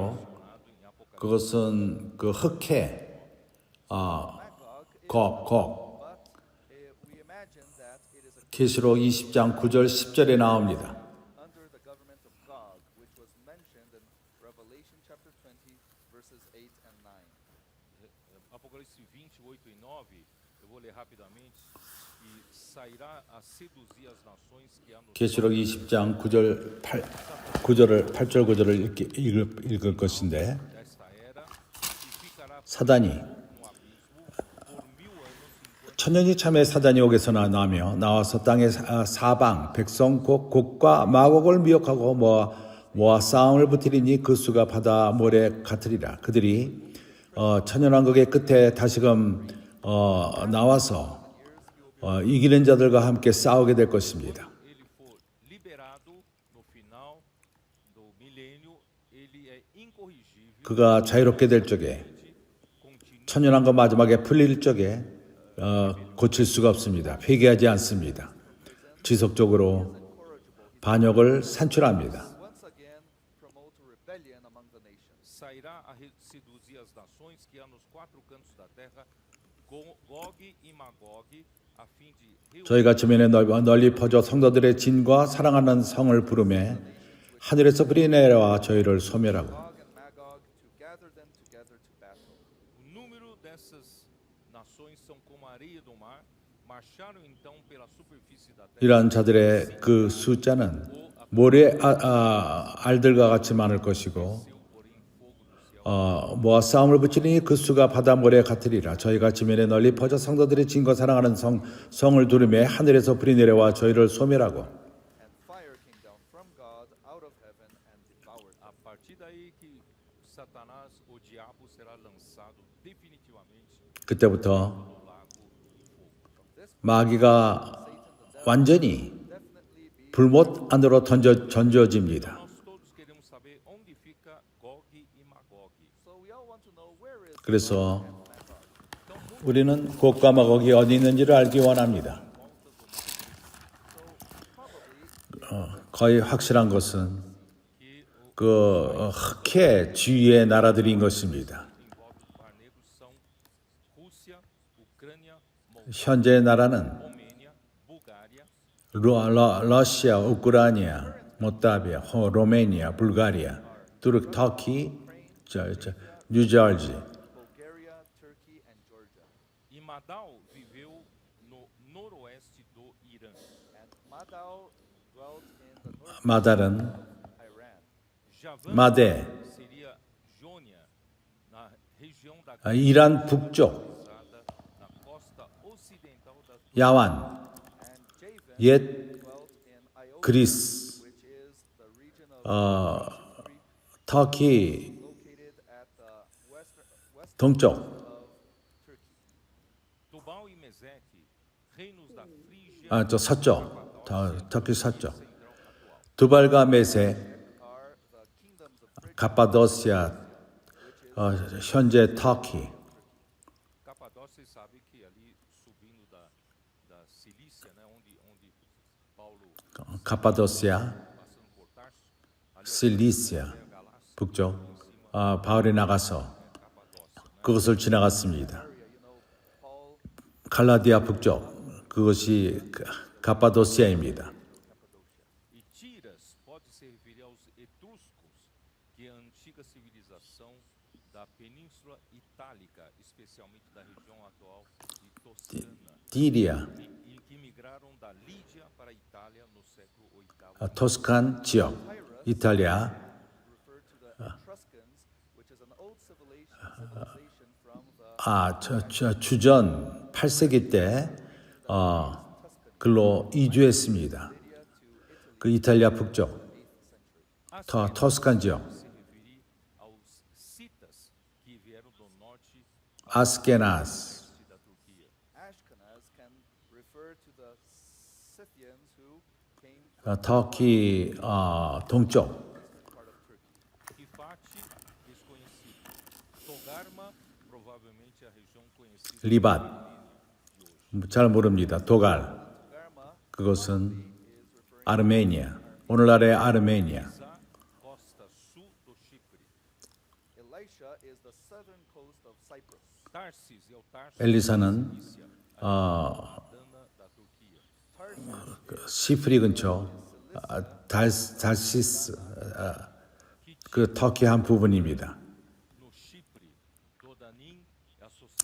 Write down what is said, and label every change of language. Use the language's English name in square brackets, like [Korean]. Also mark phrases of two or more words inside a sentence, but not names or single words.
[Portuguese] mencionado em Apocalipse. [Korean] 그것은 그 흑해 [English] Magog is, [Korean] 곡 [English] but we imagine that it is a [Korean] 계시록 20장 9절 10절에 na옵니다. [English] under the government of Gog, which was mentioned in Revelation chapter 20, verses 8 and 9. [Portuguese] Apocalipse 28 e 9, eu vou ler rapidamente, e sairá a seduzir as nações que há no [Korean] 계시록 20장 9절을 8절 9절을 읽을 것인데 [Portuguese] desta era e ficará [Korean] 사단이 [Portuguese] no abismo por 1000 anos enquanto [Korean] 천년이 참에 사단이 옥에서 나며 나와서 땅의 사방 백성 곡과 마곡을 미혹하고 모아 싸움을 붙이리니 그 수가 바다 모래 같으리라. 그들이 천년왕국의 끝에 다시금 나와서 이기는 자들과 함께 싸우게 될 것입니다. [Portuguese] ele for liberado no final do milênio, ele é incorrigível, [Korean] 그가 자유롭게 될 적에 [Portuguese] continua [Korean] 천년왕국 마지막에 풀릴 적에 고칠 수가 없습니다. 회개하지 않습니다. 지속적으로 반역을 산출합니다. [English] Once again, promote rebellion among the nations. [Portuguese] sairá a seduzir as nações que há nos quatro cantos da terra, Gog e Magog, a fim de reunir [Korean] 저희가 주변에 널리 퍼져 성도들의 진과 사랑하는 성을 부르매 하늘에서 불이 내려와 저희를 소멸하고 [English] Gog and Magog to gather them together to battle. [Portuguese] o número dessas nações são como a areia do mar, marcharam então pela superfície da terra. [Korean] 이러한 자들의 그 숫자는 모래 알들과 같이 많을 것이고 모아 싸움을 붙이니 그 수가 바다 모래 같으리라. 저희가 지면에 널리 퍼져 성도들의 진과 사랑하는 성을 두르매 하늘에서 불이 내려와 저희를 소멸하고 [English] And fire came down from God out of heaven and devoured them. [Portuguese] A partir daí que Satanás, o diabo, será lançado definitivamente [Korean] 그때부터 [Portuguese] no lago de fogo. [Korean] 마귀가 완전히 [English] Definitely be. [Korean] 불못 안으로 던져집니다. [Portuguese] Nós todos queremos saber onde fica Gog e Magog. [English] So we all want to know where is [Korean] 그래서 Magog. 우리는 곡과 마곡이 어디 있는지를 알기 원합니다. [English] So probably [Korean] 거의 확실한 것은 [Portuguese] que [Korean] 그 흑해 주위의 나라들인 것입니다. [Portuguese] em volta do Mar Negro são Rússia, Ucrânia, [Korean] 현재 나라는 [Portuguese] Romênia, Bulgária, [Korean] 러시아, 우크라이나, 몰다비아, 로메니아, 불가리아, 터키, 뉴저지. [English] Bulgaria, Turkey, and Georgia. [Portuguese] e Madal viveu no noroeste do Irã. [English] And Madal dwelt in the north [Korean] 마달은 [English] of Iran. Javan [Korean] 마데, [Portuguese] seria Jônia, na região da [Korean] 이란 북쪽, [Portuguese] Cruzada, na costa ocidental da [Korean] 야완, [English] And Javan [Korean] 옛 [English] dwelt in Ionia, [Korean] 그리스, [English] which is the region of [Korean] 터키 [English] located at the western [Korean] 동쪽, [English] of Turkey. [Portuguese] Tubal e Meseque, reinos da Frígia [Korean] 저 서쪽, 터키 서쪽. [Portuguese] central atual. [Korean] 두발과 메세, [English] Are the kingdoms of Phrygia, [Korean] 가파도시아, 현재 터키, [Portuguese] Capadócia, você sabe que ali subindo da Cilícia, né, onde Paulo [Korean] 가파도시아, [Portuguese] passando por Tarso, ali [Korean] 실리시아, [Portuguese] é a Galácia, [Korean] 북쪽, 바울이 나가서 [Portuguese] Capadócia. [Korean] 그것을 지나갔습니다. [English] you know, Paul [Korean] 갈라디아 북쪽, 그것이 가파도시아입니다. [Portuguese] E Tiras pode se referir aos etruscos, que é a antiga civilização da Península Itálica, especialmente da região atual de Toscana, [Korean] 디리아, [Portuguese] e que migraram da Lídia para a Itália no século VIII. [Korean] 토스칸 지역, 이탈리아, [English] referred to the Etruscans, which is an old civilization from the [Korean] 주전 8세기 때 글로 이주했습니다. 그 이탈리아 북쪽, 토스칸 지역, [Portuguese] Se referir aos citas que vieram do norte [Korean] 아스케나스, [Portuguese] da Turquia. [English] Ashkenaz can refer to the Scythians who came [Korean] 터키 동쪽, [English] part of Turkey. [Portuguese] Rifate, desconhecido. Togarma, provavelmente a região conhecida [Korean] 리밧, 잘 모릅니다. 도갈, [Portuguese] Garma [Korean] 그것은 아르메니아, 오늘날의 아르메니아. [Portuguese] Za, costa sul do Chipre. [English] Elisha is the southern coast of Cyprus. [Portuguese] Tarsis é o Tarso [Korean] 엘리사는 [Portuguese] Cilícia, Dana da Turquia. [English] Tarshish [Korean] 시프리 근처, 달시스, 그 터키 한 부분입니다. [Portuguese] No Chipre, Dodanim é associado